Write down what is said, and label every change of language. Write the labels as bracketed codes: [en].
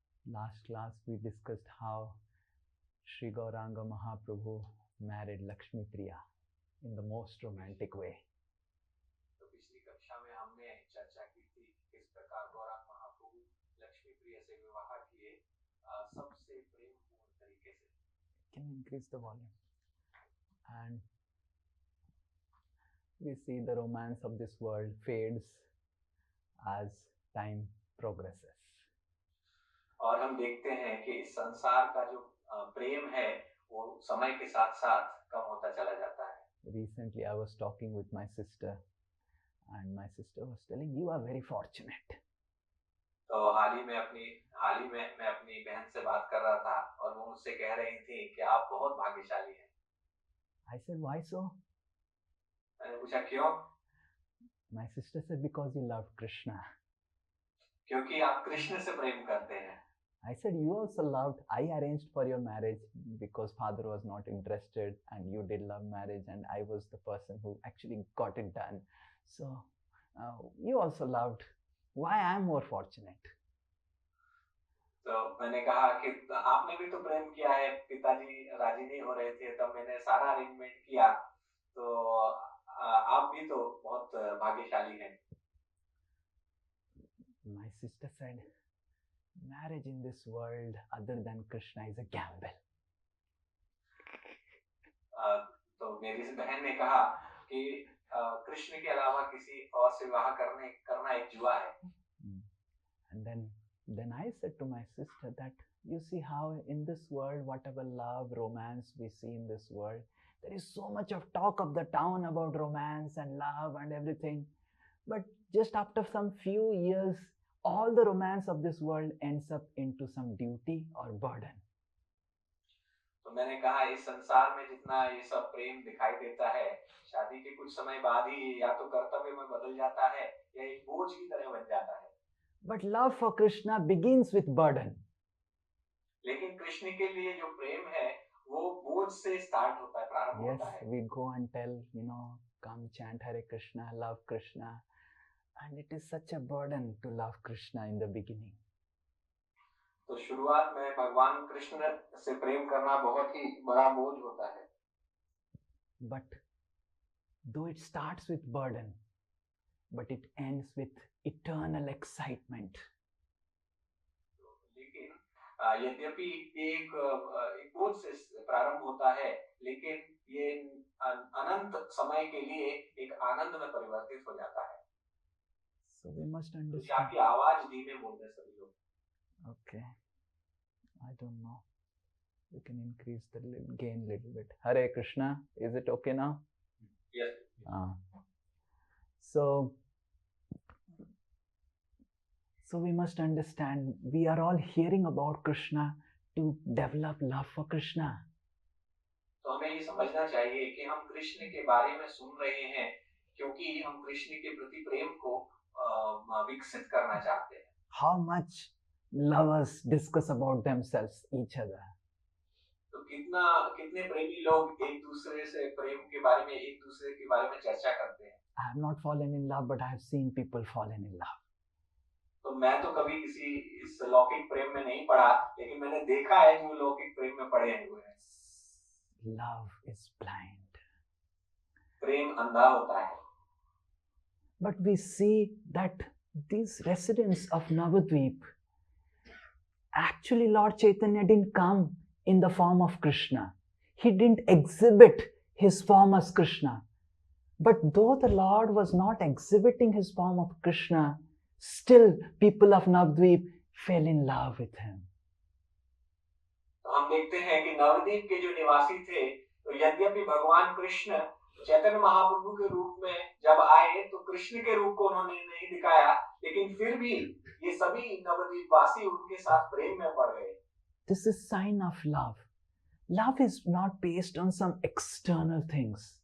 [en] Last class we discussed how Sri Gauranga Mahaprabhu married Lakshmi Priya in the most romantic way. [hi] तो पिछली कक्षा में हमने चर्चा की थी किस प्रकार गौरांग महाप्रभु लक्ष्मी प्रिया से विवाह किए सबसे प्रेमपूर्ण तरीके से। [en] Can you increase the volume? And we see the romance of this world fades as time progresses. [hi] और हम देखते हैं कि इस संसार का जो प्रेम है वो समय के साथ साथ कम होता चला जाता है। [en] Recently I was talking with my sister and my sister was telling you are very fortunate. [hi] तो हाल ही में मैं अपनी बहन से बात कर रहा था और वो मुझसे कह रही थी कि आप बहुत भाग्यशाली हैं। [en] I said why so? [hi] मैंने पूछा क्यों? [en] My sister said because you love Krishna. [hi] क्योंकि आप कृष्ण से प्रेम करते हैं। [en] I said you also loved. I arranged for your marriage because father was not interested and you did love marriage and I was the person who actually got it done. So you also loved. Why I am more fortunate? [hi] तो मैंने कहा कि आपने भी तो प्रेम किया है, पिताजी राजी नहीं हो रहे थे तब मैंने सारा अरेंजमेंट किया, तो आप भी तो बहुत भाग्यशाली हैं। [en] My sister said, marriage in this world other than Krishna is a gamble. [hi] तो मेरी बहन ने कहा कि कृष्ण के अलावा किसी और से विवाह करना एक जुआ है। [en] And then I said to my sister that you see how in this world whatever love, romance we see in this world, there is so much of talk of the town about romance and love and everything. But just after some few years, all the romance of this world ends up into some duty or burden. [hi] तो मैंने कहा इस संसार में जितना ये सब प्रेम दिखाई देता है, शादी के कुछ समय बाद ही या तो कर्तव्य में बदल जाता है या एक बोझ की तरह बन जाता है। [en] But love for Krishna begins with burden. [hi] लेकिन कृष्ण के लिए जो प्रेम है वो बोझ से स्टार्ट होता है, प्रारंभ होता है। [en] Yes, we go and tell, come chant Hare Krishna, love Krishna. And it is such a burden to love Krishna in the beginning. [hi] तो शुरुआत में भगवान कृष्ण से प्रेम करना बहुत ही बड़ा बोझ होता है। [en] But though it starts with burden, but it ends with eternal excitement. [hi] लेकिन यद्यपि एक बोझ से प्रारंभ होता है, लेकिन ये अनंत समय के लिए एक आनंद में परिवर्तित हो जाता है। [en] So we must understand. [hi] तो आपकी आवाज धीमे बोल रहे सभी लोग। [en] Okay, I don't know. You can increase the gain little bit. Hare Krishna. Is it okay now? Yes. So we must understand, we are all hearing about Krishna to develop love for Krishna. [hi] तो हमें ये समझना चाहिए कि हम कृष्ण के बारे में सुन रहे हैं क्योंकि हम कृष्ण के प्रति प्रेम को विकसित करना चाहते हैं. [en] How much lovers discuss about themselves, each other. [hi] तो कितने प्रेमी लोग एक दूसरे से प्रेम के बारे में एक दूसरे के बारे में चर्चा करते हैं. [en] I have not fallen in love, but I have seen people fallen in love. [hi] तो मैं तो कभी किसी इस लौकिक प्रेम में नहीं पड़ा, लेकिन मैंने देखा है जो लौकिक प्रेम में पड़े हुए हैं. [en] Love is blind. [hi] प्रेम अंधा होता है. [en] But we see that these residents of Navadvip, actually Lord Chaitanya didn't come in the form of Krishna. He didn't exhibit his form as Krishna. But though the Lord was not exhibiting his form of Krishna, still people of Navadvip fell in love with him. [hi] तो हम देखते हैं कि नवद्वीप के जो निवासी थे, तो यद्यपि भगवान कृष्ण चैतन्य महाप्रभु के रूप में जब आए तो कृष्ण के रूप को उन्होंने नहीं दिखाया, लेकिन फिर भी ये सभी नवद्वीप वासी उनके साथ प्रेम में पड़ गए. [en] This is sign of love. Love is not based on some external things.